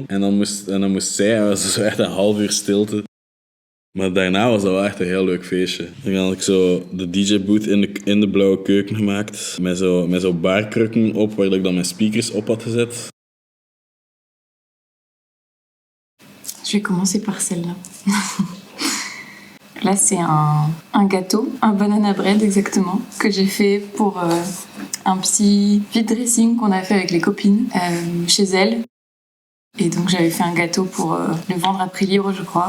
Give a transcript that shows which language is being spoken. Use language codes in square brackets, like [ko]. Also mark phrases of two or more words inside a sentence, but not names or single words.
[nl] En dan moest zij, en was zo echt een half uur stilte. Maar daarna was dat wel echt een heel leuk feestje. Dan had ik zo de DJ-booth in de blauwe keuken gemaakt. Met zo baarkrukken op, waar ik dan mijn speakers op had gezet. [fr] Je vais commencer par celle-là. Là, c'est un gâteau, un [en] banana bread [fr] exactement, que j'ai fait pour un petit vide dressing qu'on a fait avec les copines chez elles. Et donc j'avais fait un gâteau pour le vendre à prix libre, je crois.